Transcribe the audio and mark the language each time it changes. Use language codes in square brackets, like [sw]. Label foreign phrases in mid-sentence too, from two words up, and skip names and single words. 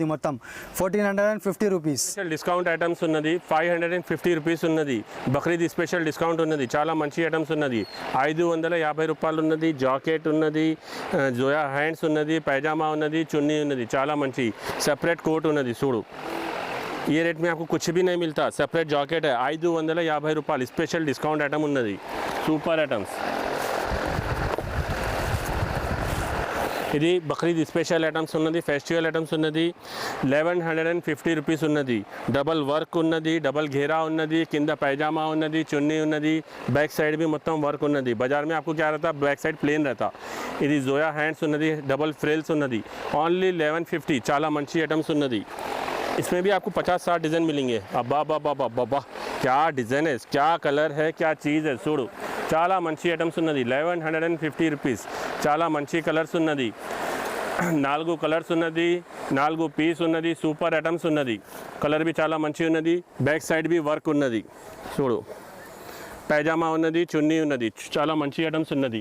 [te] మొత్తం 1450 రూపీస్. [en] discount items [te] ఉన్నది. 550 రూపీస్ ఉన్నది. బక్రీద్ [en] special discount [te] ఉన్నది. చాలా మంచి ఐటమ్స్ ఉన్నది. 550 రూపాయలు ఉన్నది. జాకెట్ ఉన్నది, జోయా హ్యాండ్స్ ఉన్నది, పైజామా ఉన్నది, చున్నీ ఉన్నది. చాలా మంచి [en] separate coat [te] ఉన్నది. చూడు, [hi] ये रेट में आपको कुछ भी नहीं मिलता. सेपरेट जॉकेट है. [te] 550 రూపాయలు [en] special discount item [te] ఉన్నది. [en] super items. [te] ఇది బక్రీద్ [en] special items [te] ఉన్నది, [en] festival items [te] ఉన్నది. 1150 రూపీస్ ఉన్నది. [en] double work [te] ఉన్నది, డబల్ घेरा ఉన్నది, కింద పైజామా ఉన్నది, చున్నీ ఉన్నది, [hi] बैक साइड भी [te] మొత్తం వర్క్ ఉన్నది. [hi] बाजार में आपको क्या रहता, [en] back side plain [hi] रहता. [te] ఇది జోయా హ్యాండ్స్ ఉన్నది, [en] double frills [te] ఉన్నది. ఓన్లీ 1150. చాలా మంచి ఐటమ్స్ ఉన్నది. [hi] इसमें भी आपको 50-60 डिज़ाइन मिलेंगे. अब्बा बाबा बाबा बाबा क्या डिज़ाइन है, क्या कलर है, क्या चीज़ है. [te] छोड़ो చాలా మంచి ఐటమ్స్ ఉన్నది 1150 రూపీస్. చాలా మంచి కలర్స్ ఉన్నది, 4 కలర్స్ ఉన్నది, 4 పీస్ ఉన్నది, [en] super items [te] ఉన్నది. కలర్ బి చాలా మంచి ఉన్నది, [en] back side [te] బి వర్క్ ఉన్నది. చూడు పైజామా ఉన్నది, చున్నీ ఉన్నది, చాలా మంచి ఐటమ్స్ ఉన్నది.